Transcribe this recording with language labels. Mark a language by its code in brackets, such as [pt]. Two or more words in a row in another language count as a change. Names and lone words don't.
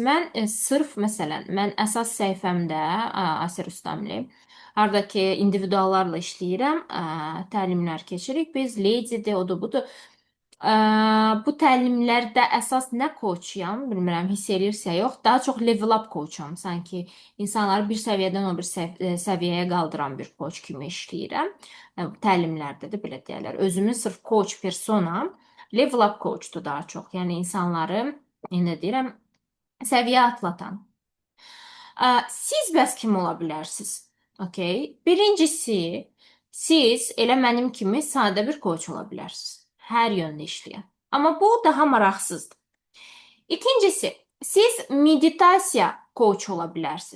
[az] Mən sırf məsələn, mən əsas səhifəmdə Asiya Rustamli, harda ki, individuallarla işləyirəm, təlimlər keçirik. Biz Lady-dir, odur, budur. Bu təlimlərdə əsas nə coachuyam, bilmirəm, hiss eləyirsə yox, daha çox [en] level up [az] coacham. Sanki insanları bir səviyyədən o bir səviyyəyə qaldıran bir coach kimi işləyirəm. Təlimlərdə də belə deyirlər. Özümün sırf coach personam, [en] level up [az] coachdur daha çox. Yəni insanları, nə deyirəm, səviyyə atlatan. Siz bəs kim ola bilərsiniz? Okay. Birincisi, siz elə mənim kimi sadə bir coach ola bilərsiniz. Hər yöndə işləyən. Amma bu daha maraqsızdır. İkincisi, siz meditasiya coach ola bilərsiniz.